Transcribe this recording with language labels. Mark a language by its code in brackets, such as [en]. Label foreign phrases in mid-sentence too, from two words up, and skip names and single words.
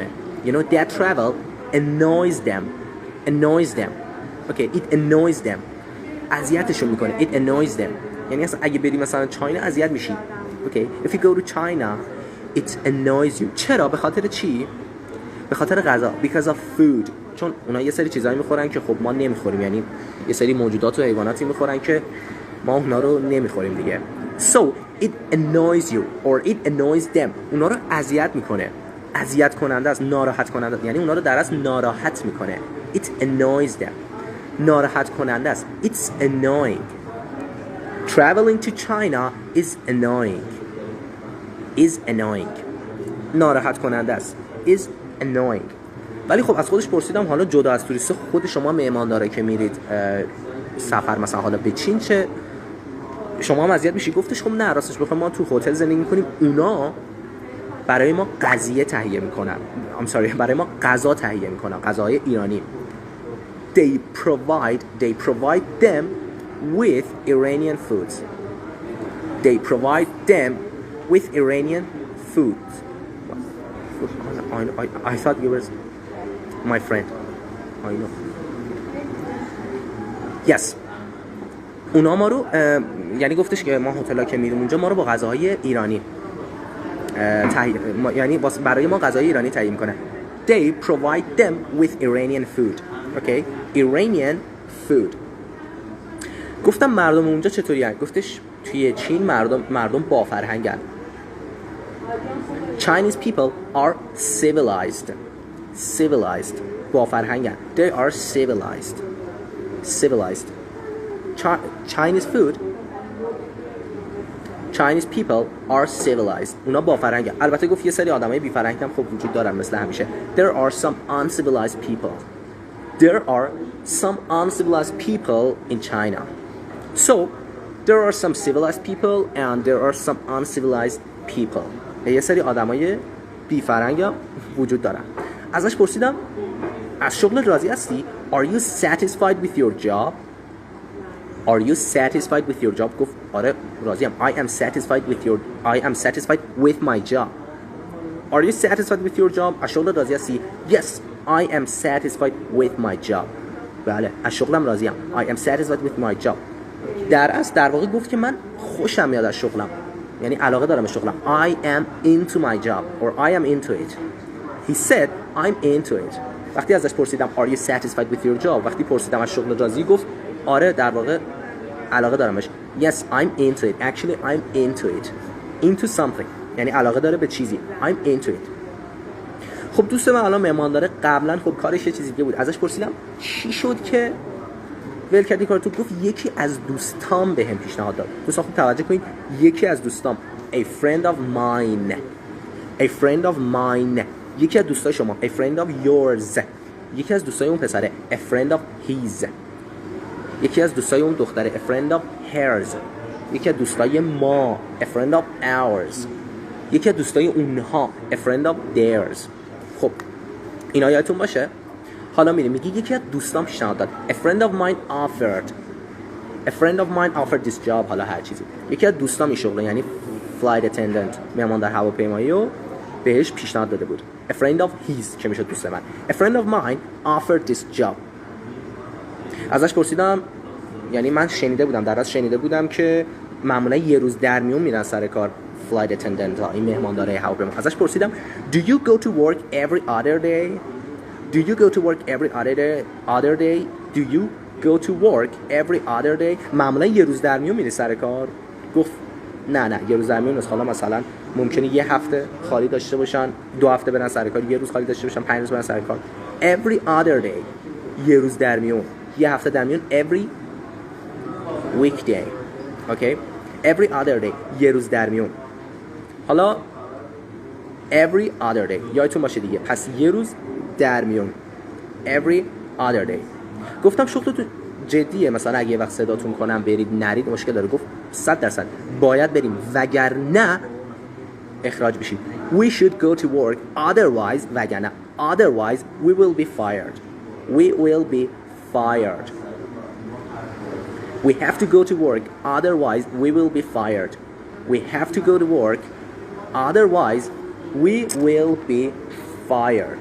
[en] You know that travel annoys them. Okay, it annoys them. [fa] اذیتشون میکنه. [en] It annoys them. [fa] یعنی اصلا اگه بری مثلا چاینا اذیت میشی. [en] Okay, if you go to China it annoys you. [fa] چرا؟ به خاطر چی؟ به خاطر غذا. [en] Because of food. [fa] چون اونا یه سری چیزایی میخورن که خب ما نمیخوریم، یعنی یه سری موجودات و حیواناتی میخورن که ما اونا رو نمیخوریم دیگه. [en] So it annoys you or it annoys them. [fa] اونا رو اذیت میکنه. اذیت کننده است، ناراحت کننده، یعنی اونا رو در اصل ناراحت میکنه. [en] It annoys them. [fa] ناراحت کننده است. [en] It's annoying. Traveling to China is annoying. [fa] ناراحت کننده است. [en] Is annoying. [fa] ولی خب از خودش پرسیدم حالا جدا از توریست خود شما مهمانداره که میرید سفر مثلا حالا به چین چه شما هم اذیت میشی؟ گفتش خب نه، راستش بخوام ما تو هتل زندگی میکنیم، اونا برای ما برای ما غذا تهیه میکنن، غذاهای ایرانی. [en] They provide them with Iranian foods. I thought you were my friend. I know. Yes. [fa] اونا ما رو یعنی گفتش که ما هتل‌ها که میریم اونجا ما رو با غذاهای ایرانی یعنی برای ما غذای ایرانی تهیه میکنه. [en] They provide them with Iranian food. Okay? Iranian food. [fa] گفتم مردم اونجا چطوری هستن؟ گفتش توی چین مردم با فرهنگن. [en] Chinese people are civilized. [fa] با فرهنگن. [en] They are civilized. Chinese people are civilized. [fa] اونا با فرهنگن. البته گفت یه سری آدمای بی فرهنگ هم خب وجود دارن مثل همیشه. [en] There are some uncivilized people in China. So there are some civilized people and there are some uncivilized people. [fa] یه سری آدمای بی فرهنگ هم وجود دارن. ازش پرسیدم از شغل راضی هستی؟ [en] Are you satisfied with your job? [fa] گفت آره راضیم. [en] I am satisfied with my job. Are you satisfied with your job? [fa] از شغل راضی هستی؟ [en] Yes, I am satisfied with my job. [fa] بله از شغلم راضیم. [en] I am satisfied with my job. [fa] در واقع گفت که من خوشم میاد از شغلم، یعنی علاقه دارم به شغلم. [en] I am into my job or I am into it. He said I'm into it. [fa] وقتی ازش پرسیدم [en] are you satisfied with your job، [fa] وقتی پرسیدم از شغل راضی، گفت آره در واقع علاقه دارم بهش. [en] Yes I'm into it. Actually I'm into it. Into something [fa] یعنی علاقه داره به چیزی. [en] I'm into it. [fa] خب دوست من الان مهمان داره، قبلا خب کارش یه چیزی دیگه بود. ازش پرسیدم چی شد که ول کردی کارتو؟ گفت یکی از دوستام بهم پیشنهاد داد. دوستان خوب توجه کنید، یکی از دوستام [en] a friend of mine. A friend of mine [fa] یکی از دوستای شما. [en] A friend of yours [fa] یکی از دوستای اون پسره. [en] A friend of his [fa] یکی از دوستای اون دختره. [en] A friend of hers [fa] یکی از دوستای ما. [en] A friend of ours [fa] یکی از دوستای اونها. [en] A friend of theirs. [fa] خب اینا یادتون باشه. حالا میگه یکی از دوستان پیشنهاد داد. [en] A friend of mine offered this job. [fa] حالا هر چیزی، یکی از دوستان این شغل یعنی [en] flight attendant [fa] مهمان در هواپیمایی رو بهش پیشنهاد داده بود. [en] A friend of his [fa] که میشه دوست من. [en] A friend of mine offered this job. [fa] ازش پرسیدم، یعنی من شنیده بودم که معمولا یه روز در میون میرن سر کار [en] flight attendant [fa] ها، این مهماندارای هواپیما. ازش پرسیدم [en] do you go to work every other day? Do you go to work every other day? Do you go to work every other day? [fa] معمولا یه روز در میون میری سر کار؟ گفت نه یه روز در میون نیست. حالا مثلا ممکنه یه هفته خالی داشته باشن، 2 هفته برن سر کار، یه روز خالی داشته باشن، 5 روز برن سر کار. [en] Every other day [fa] یه روز در میون، یه هفته در میون. [en] Every weekday. Okay? Every other day [fa] یه روز در میون. حالا [en] every other day [fa] یادتون باشه دیگه، پس یه روز در میون. [en] Every other day. [fa] گفتم شغلتون جدیه، مثلا اگه یه وقت صداتون کنم برید نرید مشکل داره؟ گفت 100% باید بریم وگرنه اخراج بشید. [en] We should go to work otherwise وگرنه otherwise we will be fired. We will be fired. We have to go to work otherwise we will be fired. We have to go to work otherwise we will be fired.